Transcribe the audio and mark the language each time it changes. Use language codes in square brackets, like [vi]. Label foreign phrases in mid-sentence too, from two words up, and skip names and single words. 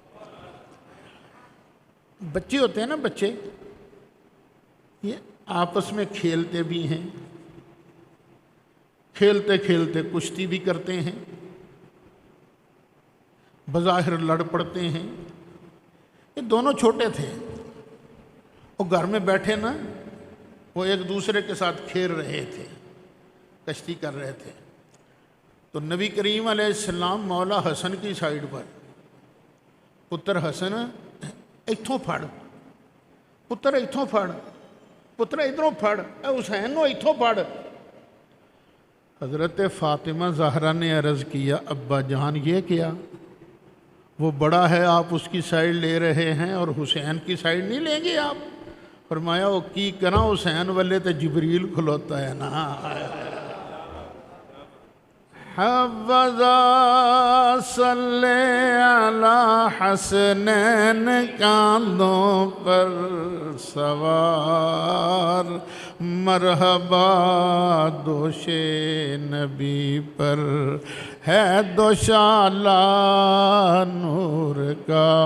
[ur] بچے ہوتے ہیں نا، بچے یہ آپس میں کھیلتے بھی ہیں، کھیلتے کھیلتے کشتی بھی کرتے ہیں، بظاہر لڑ پڑتے ہیں۔ یہ دونوں چھوٹے تھے، وہ گھر میں بیٹھے نا، وہ ایک دوسرے کے ساتھ کھیل رہے تھے، کشتی کر رہے تھے۔ تو نبی کریم [ar] علیہ السلام [ur] مولا حسن کی سائیڈ پر، [pa] پتر حسن ایتھوں پھڑ، پتر ایتھوں پھڑ، پتر ادھروں پھڑ، اے حسین نو ایتھوں پھڑ۔ [ur] حضرت فاطمہ زہرا نے عرض کیا، ابا جان یہ کیا؟ وہ بڑا ہے، آپ اس کی سائیڈ لے رہے ہیں اور حسین کی سائیڈ نہیں لیں گے آپ؟ [pa] فرمایا، وہ کی کراں، حسین والے تے جبریل کھلوتا ہے نا۔ [ur] حبذا صلی علی حسنین کاندھوں پر سوار، مرحبا دوش نبی پر ہے دوشالہ نور کا،